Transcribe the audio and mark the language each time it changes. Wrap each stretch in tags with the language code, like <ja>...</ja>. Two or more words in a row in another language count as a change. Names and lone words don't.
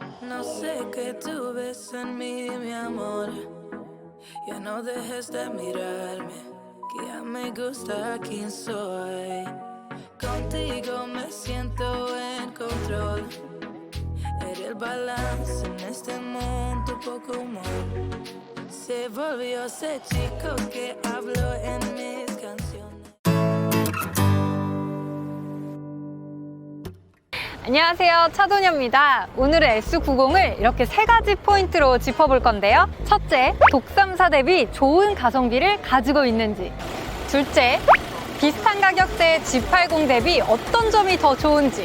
<es>no sé qué tú ves en mí, mi amor. Ya no dejes de mirarme, que ya me gusta quién soy. Contigo me siento en control. Eres el balance en este mundo, poco humor. Se volvió ese chico que habló en mis canciones.</es> <ko>안녕하세요, 차도녀입니다. 오늘은 S90을 이렇게 세 가지 포인트로 짚어볼 건데요. 첫째, 독삼사 대비 좋은 가성비를 가지고 있는지. 둘째, 비슷한 가격대 G80 대비 어떤 점이 더 좋은지.</ko>